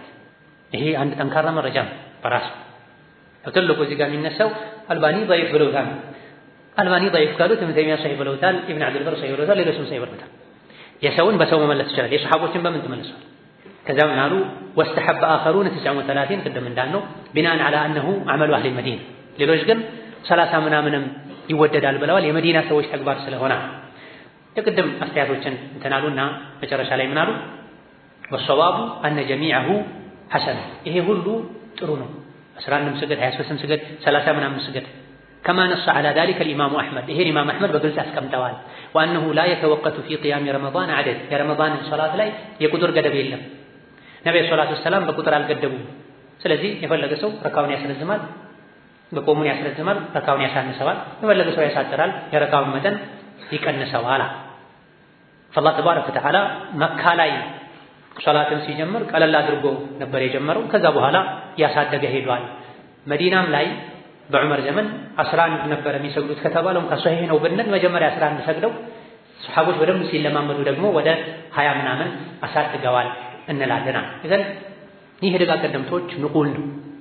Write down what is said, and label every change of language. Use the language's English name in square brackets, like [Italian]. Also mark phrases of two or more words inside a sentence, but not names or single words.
[Amharic] ይሄ አንድ ጠንካራ መረጃ ነው በራሱ። ትልቁ እዚህ ጋር የሚነሳው አልባኒ ضعيف ብለውታል። አልባኒ ضعيف ካሉት ኢብኑ ተይሚያ ሰሂህ ብለውታል፣ ኢብኑ ዐብዱል በር ሰሂህ ብለውታል፣ ሌሎችም ሰሂህ ብለውታል። የሰውን በሰው መመለስ ይችላል። የሰሐቦችን በምን ትመልሷል? ከዛ ምን አሉ [Arabic] واستحب آخرون [Amharic] 39 ቅድም እንዳልነው [Arabic] بناء على أنه عمل أهل المدينة [Amharic] ሌሎች ግን 30 ምናምንም ይወደዳል ብለዋል። የመዲና ሰዎች ተግባር ስለሆነ የቅድም አስተያየቶችን እንተናሉና መጨረሻ ላይ ምን አሉ [Arabic] والصواب أن جميعه حسن [Amharic] ይሄ ሁሉ ጥሩ ነው። 11ም ስገድ 23ም ስገድ 30 ምናምን ስገድ [Arabic] كما نص على ذلك الإمام أحمد [Amharic] ይሄ ኢማም አህመድ በግልጽ አስቀምጠዋል። وأنه [Arabic] لا يتوقف في قيام رمضان عدد [Amharic] የረመዳን ሶላት ላይ የቁጥር ገደብ የለም። ነብዩ [Arabic] صلى الله عليه وسلم [Amharic] በቁጥር አልገደቡም። ስለዚህ የፈለገ ሰው ረካውን ያስረዝማል፣ በቆሙን ያስረዝማል፣ ረካውን ያሳንሰዋል፣ የፈለገ ሰው ያሳጥራል፣ የረካውን መጠን ይቀንሰዋል። [Arabic] فالله تبارك وتعالى [Amharic] መካ ላይ ሶላትን ሲጀምር ቀለል አድርጎ ነበር የጀመረው። ከዛ በኋላ ያሳደገ ሄዷል። መዲናም ላይ በዑመር ዘመን 11 ነበር የሚሰግዱት ከተባለው ከሷሂህ ነው ብንል መጀመሪያ 11 ሰግደው ሱሐቦች በደንብ ሲለማመዱ ደግሞ ወደ 20 ምናምን አሳድገዋል እንላለና እዘን ይህ ደጋ ቀደምቶች ንቁል ነው።